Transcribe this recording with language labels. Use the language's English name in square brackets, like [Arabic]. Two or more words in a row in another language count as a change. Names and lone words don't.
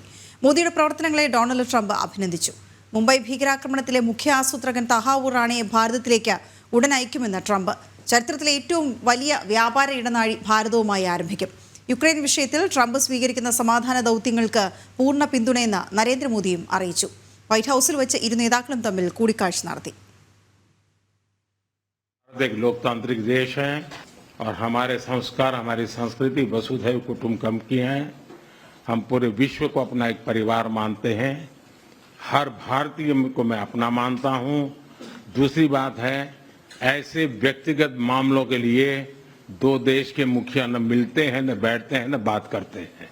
[Malayalam] മോദിയുടെ പ്രവർത്തനങ്ങളെ ഡൊണാൾഡ് ട്രംപ് അഭിനന്ദിച്ചു. മുംബൈ ഭീകരാക്രമണത്തിലെ മുഖ്യ ആസൂത്രകൻ തഹാവൂർ റാണയെ ഭാരതത്തിലേക്ക് ഉടൻ അയക്കുമെന്ന് ട്രംപ്. ചരിത്രത്തിലെ ഏറ്റവും വലിയ വ്യാപാര ഇടനാഴി ഭാരതവുമായി ആരംഭിക്കും. യുക്രൈൻ വിഷയത്തിൽ ട്രംപ് സ്വീകരിക്കുന്ന സമാധാന ദൗത്യങ്ങൾക്ക് പൂർണ്ണ പിന്തുണയെന്ന് നരേന്ദ്രമോദിയും അറിയിച്ചു. വൈറ്റ് ഹൗസിൽ വെച്ച് ഇരു നേതാക്കളും തമ്മിൽ കൂടിക്കാഴ്ച നടത്തി. [Hindi] एक लोकतांत्रिक देश है और हमारे संस्कार, हमारी संस्कृति [Sanskrit] वसुधैव कुटुंबकम [Hindi] की है. हम पूरे विश्व को अपना एक परिवार मानते हैं. हर भारतीय को मैं अपना मानता हूं. दूसरी बात है, ऐसे व्यक्तिगत मामलों के लिए दो देश के मुखिया न मिलते हैं, न बैठते हैं, न बात करते हैं.